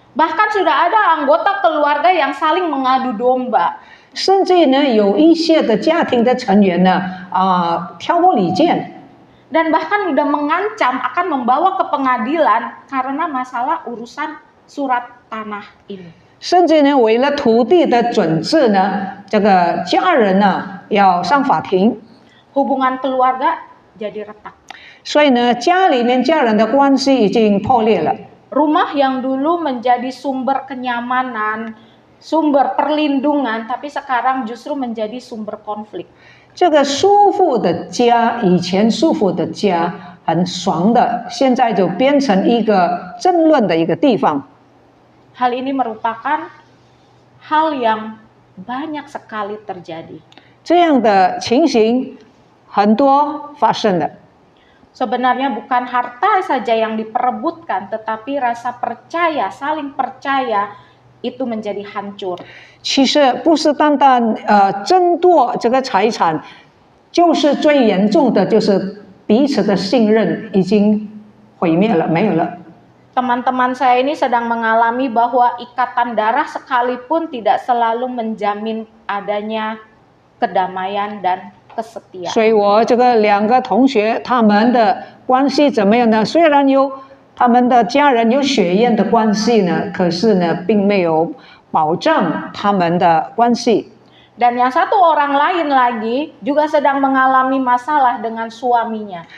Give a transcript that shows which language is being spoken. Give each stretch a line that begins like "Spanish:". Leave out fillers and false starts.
Indonesian: Bahkan sudah ada anggota keluarga yang saling mengadu domba.
Chinese: 甚至呢有一些的家庭的成员呢挑拨离间，
Indonesian: Dan bahkan sudah mengancam akan membawa ke pengadilan karena masalah urusan surat tanah ini.
Chinese: 甚至呢为了土地的准制呢，这个家人呢要上法庭。
Indonesian: Hubungan keluarga jadi retak.
Chinese: 所以呢，家里面家人的关系已经破裂了。
Indonesian: Rumah yang dulu menjadi sumber kenyamanan, sumber perlindungan, tapi sekarang justru menjadi sumber konflik.
Chinese: 这个舒服的家，以前舒服的家，很爽的，现在就变成一个争论的一个地方。
Indonesian: Hal ini merupakan hal yang banyak sekali terjadi.
Chinese: 这样的情形很多发生了。
Indonesian: Sebenarnya bukan harta saja yang diperebutkan, tetapi rasa percaya, saling percaya itu menjadi hancur.
Chinese: 其实不是单单争夺这个财产，就是最严重的就是彼此的信任已经毁灭了，没有了。
Indonesian: Teman-teman saya ini sedang mengalami bahwa ikatan darah sekalipun tidak selalu menjamin adanya kedamaian dan kesetiaan.
Chinese: 所以我这个2个同学他们的关系怎么样呢？虽然有他们的家人有血缘的关系呢，可是呢，并没有保障他们的关系。
Indonesian: Dan yang satu orang lain lagi juga sedang mengalami masalah dengan suaminya.